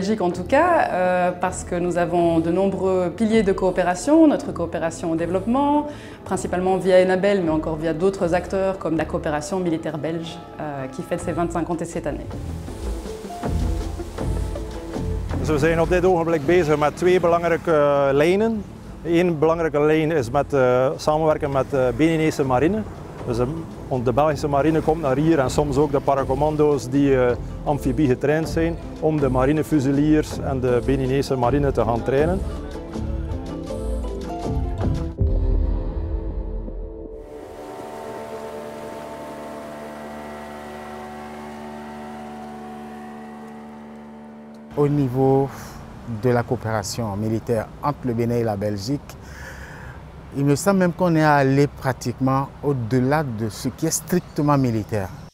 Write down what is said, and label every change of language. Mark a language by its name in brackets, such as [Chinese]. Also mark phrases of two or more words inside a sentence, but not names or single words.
[French] Belgique en tout cas, parce que nous avons de nombreux piliers de coopération, notre coopération au développement, principalement via Enabel, mais encore via d'autres acteurs comme la coopération militaire belge, qui fête ses 25 ans cette année. [Dutch] We zijn op dit ogenblik bezig met twee belangrijke lijnen. Eén belangrijke lijn is met samenwerken met de Beninese marine. Dus de Belgische marine komt naar hier en soms ook de paracommando's die amfibie getraind zijn om de marinefusiliers en de Beninese marine te gaan trainen. [French] Au niveau de la coopération militaire entre le Bénin et la Belgique, il me semble même qu'on est allé pratiquement au-delà de ce qui est strictement militaire.